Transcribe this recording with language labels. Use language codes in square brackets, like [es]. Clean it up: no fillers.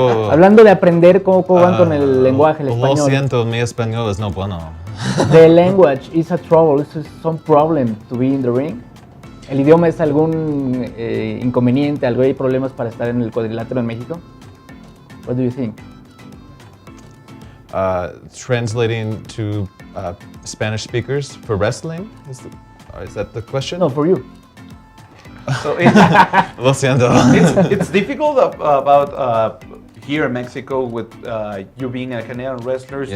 [es] Hablando de aprender, ¿cómo van con el lenguaje, el español? Lo siento, mi español es no bueno. [en] The language is a trouble, is some problem to be in the ring. [es] ¿El idioma es algún inconveniente, algo, hay problemas para estar en el cuadrilátero en México? [en] What do you think? Translating to Spanish speakers for wrestling? Is that the question? No, for you. So [es] Lo siento. [en] it's difficult about here in Mexico with you being a Canadian wrestler